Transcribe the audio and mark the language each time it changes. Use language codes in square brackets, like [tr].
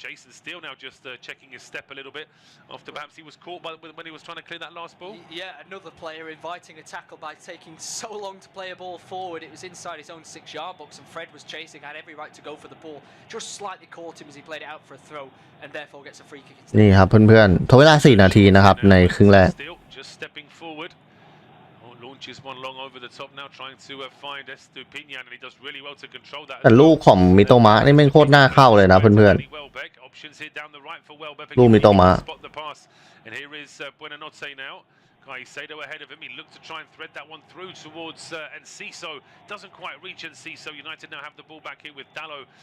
[en] Jason Steele now just checking his step a little bit after perhaps he was caught when he was trying to clear that last ball. Yeah, another player inviting a tackle by taking so long to play a ball forward. It was inside his own 6-yard box, and Fred was chasing, had every right to go for the ball. Just slightly caught him as he played it out for a throw, and therefore gets a free kick. [th] นี่ครับเพื่อนๆทดเวลา4 นาทีนะครับในครึ่งแรก [en] Just stepping forward. Launches one long over the top now, trying to find Estupinian, and he does really well to control that. [th] แต่ลูกของมิโตมะนี่แม่งโคตรน่าเข้าเลยนะเพื่อนๆลูกมิโตมะ [en] And here is Buenanotte now. Caicedo ahead of him. He looked to try and thread that one through towards Enciso. Doesn't quite reach Enciso. United now have the ball back here with Dallo.